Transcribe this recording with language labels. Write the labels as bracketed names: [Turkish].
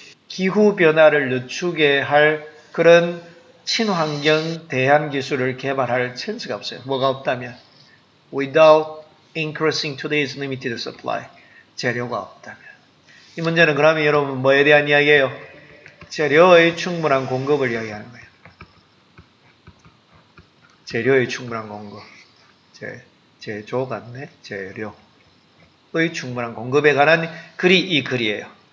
[Korean] 기후 변화를 늦추게 할 그런 친환경 대안 기술을 개발할 찬스가 없어요. 뭐가 없다면? [English] Without increasing today's limited supply. [Korean] 재료가 없다면. 이 문제는 그러면 여러분 뭐에 대한 이야기예요? 재료의 충분한 공급을 이야기하는 거예요. 재료의 충분한 공급. 제조 같네. 재료의 충분한 공급에 관한 글이 이 글이에요.